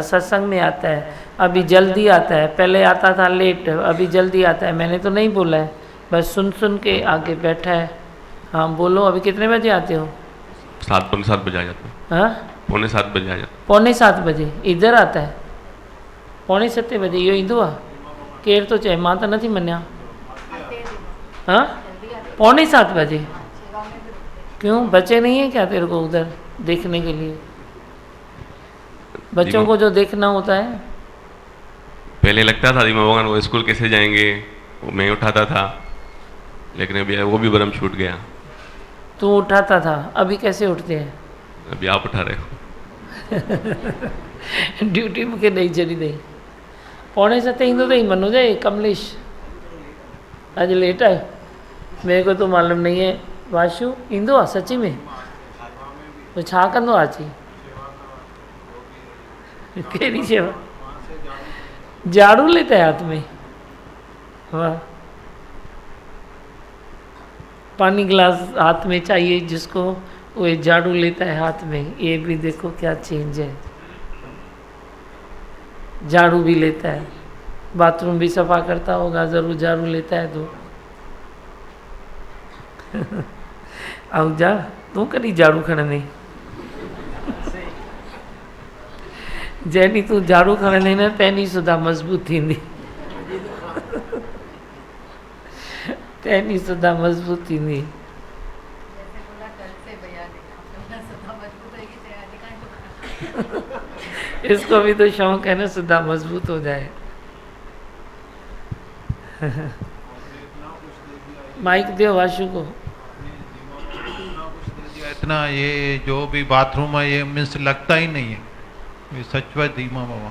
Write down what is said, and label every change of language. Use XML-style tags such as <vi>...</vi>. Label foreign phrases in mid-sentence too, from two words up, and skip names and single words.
<hi>सत्संग में आता है, अभी जल्दी आता है, पहले आता था लेट, अभी जल्दी आता है। मैंने तो नहीं बोला है, बस सुन सुन के आगे बैठा है। हाँ बोलो, अभी कितने बजे आते हो? 7 पौने 7 बजे आ जाता है। हाँ पौने 7 बजे आ जाता है। पौने 7 बजे इधर आता है, पौने 7 बजे</hi> <sd>यो ईंदो आहे। केर तो चए मां त नथी मञा।</sd> <hi>हाँ पौने 7 बजे क्यों? बच्चे नहीं है क्या तेरे को उधर देखने के लिए? बच्चों को जो देखना होता है पहले लगता था दीमा भगवान वो स्कूल कैसे जाएंगे, वो मैं उठाता था, लेकिन अभी वो भी भरम छूट गया। तू उठाता था, अभी कैसे उठते हैं? अभी आप उठा रहे हो।</hi> <sd>ड्यूटी मूंखे ॾेई छॾींदई। 6:45 ईंदो अथई मनोज कमलेश, अॼु लेट आयो?</sd> <hi>मेरे को तो मालूम नहीं है। वाशू</hi> <sd>ईंदो आहे सची में? तो छा कंदो आहे अची? कहिड़ी शेवा?</sd> <hi>झाड़ू लेता है हाथ में? वाह। पानी गिलास हाथ में चाहिए जिसको, वो झाड़ू लेता है हाथ में। ये भी देखो क्या चेंज है। झाड़ू भी लेता है, बाथरूम भी सफा करता होगा, ज़रूर झाड़ू लेता है तो।</hi> <sd>आहूजा तू कॾहिं झाड़ू खणंदे? जैनी तू झाड़ू खणंदे न तैनी सुधा मज़बूत थींदी। तैनी सुधा मज़बूत थींदी।</sd> <hi>इसको भी तो शौक है ना सुधा मजबूत हो जाए। माइक दो वाशु को। इतना ये जो भी बाथरूम है ये मीन्स लगता ही नहीं है, ये सचवच धीमा बाबा।</hi>